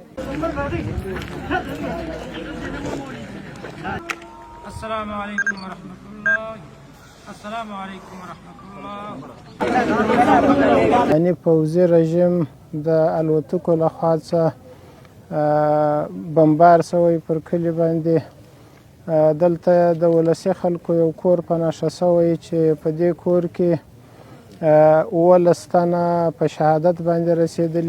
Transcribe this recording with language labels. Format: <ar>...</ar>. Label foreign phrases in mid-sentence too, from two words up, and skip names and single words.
<ar>السلام علیکم ورحمۃ اللہ. السلام علیکم ورحمۃ اللہ.</ar> <ps>یعنی پوځي رژیم د الوتکو لخوا څخه بمبار شوی پر کلي باندې. دلته د ولسي خلکو یو کور په نښه شوی چې په دې کور کې 19 تنه په شهادت باندې رسېدلي.</ps>